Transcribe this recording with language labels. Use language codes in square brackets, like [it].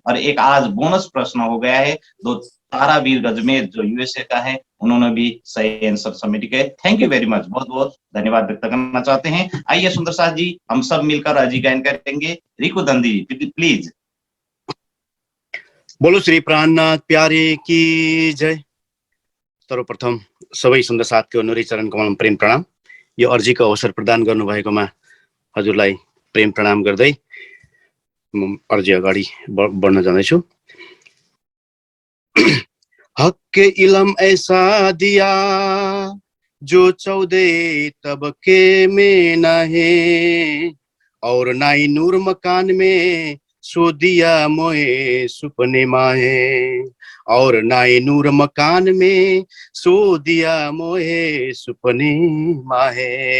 [hi] और एक आज बोनस प्रश्न हो गया है, दो तारावीर गजमेर जो यूएसए का है, उन्होंने भी सही आंसर सबमिट किए। [en] thank you very much, [hi] बहुत बहुत धन्यवाद व्यक्त करना चाहते हैं। आइए सुंदर साथ जी, हम सब मिलकर अर्जी गायन करेंगे। रिकु दंदी प्लीज। बोलो श्री प्राणनाथ प्यारे की जय। [ne] सर्वप्रथम सबै सुन्दर साथको नुरी चरण कमलमा प्रेम प्रणाम। यो अर्जीको अवसर प्रदान गर्नुभएकोमा हजुरलाई प्रेम प्रणाम गर्दै म अर्जी अगाडि बढ्न जाँदैछु। [hi] हक के इलम ऐसा दिया जो 14 तबके में न है, और नाई नूर मकान में सो दिया मोए सुपने माहे, और नाई नूर मकान में सो दिया मोहे सुपने माहे।